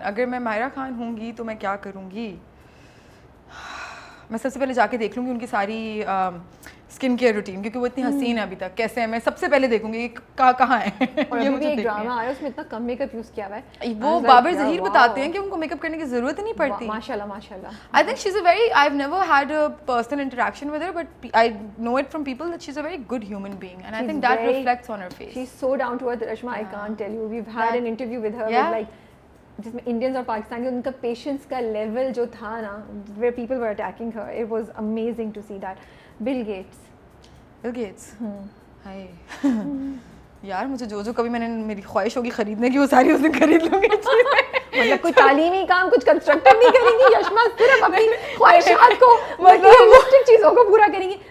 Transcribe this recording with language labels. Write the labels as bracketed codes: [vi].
[ur] اگر میں مائرہ خان ہوں گی تو میں کیا کروں گی, میں سب سے پہلے جا کے دیکھ لوں گی ان کی ساری اسکن کیئر روٹین, کیونکہ وہ اتنی حسین ہے ابھی تک, کیسے ہیں, میں سب سے پہلے دیکھوں گی کہاں ہے. یہ مجھے ایک ڈرامہ آیا, اس میں اتنا کم میک اپ یوز کیا ہوا ہے. وہ بابر ظہیر بتاتے ہیں کہ ان کو میک اپ کرنے کی ضرورت ہی نہیں پڑتی. ماشاءاللہ. [en] I think she's a very, I've never had a personal interaction with her, but I know it from people that she's a very good human being, and I think that reflects on her face. She's so down to earth, Rashma, I can't tell you. We've had an interview with her with like [ur] جس میں Indians اور پاکستان کے ان کا patience کا level جو تھا نا, [en] where people were attacking her, it was amazing to see that. Bill Gates. [ur] ہائے یار, مجھے جو کبھی میں نے میری خواہش ہوگی خریدنے کی وہ ساری اس دن خرید لوں گی. مطلب کوئی تعلیمی کام, کچھ کنسٹرکٹیو نہیں کریں گی یشما, صرف اپنی خواہشات کو, مطلب چیزوں کو پورا کریں گی.